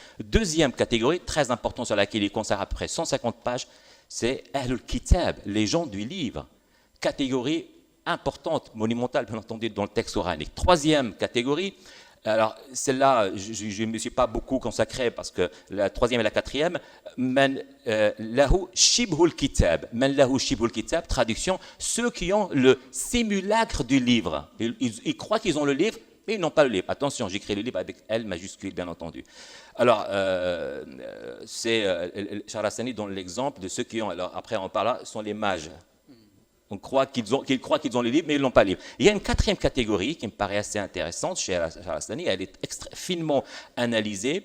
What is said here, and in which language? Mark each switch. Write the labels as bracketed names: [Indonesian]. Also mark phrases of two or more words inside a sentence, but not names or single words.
[French] Deuxième catégorie, très importante, sur laquelle il consacre à peu près 150 pages, c'est [Arabic] أهل الكتاب, [French] les gens du livre. Catégorie importante, monumentale, bien entendu, dans le texte coranique. Troisième catégorie, alors, celle-là, je ne me suis pas beaucoup consacré parce que la troisième et la quatrième, [Arabic] من له شبه الكتاب. من له شبه الكتاب, [French] traduction, ceux qui ont le simulacre du livre. Ils croient qu'ils ont le livre, mais ils n'ont pas le livre. Attention, j'écris le livre avec L majuscule, bien entendu. Alors, c'est Shahrastani donne l'exemple de ceux qui ont, alors après on parlera, sont les mages. On croit qu'ils ont le livre, mais ils n'ont pas le livre. Il y a une quatrième catégorie qui me paraît assez intéressante chez Shahrastani, elle est finement analysée.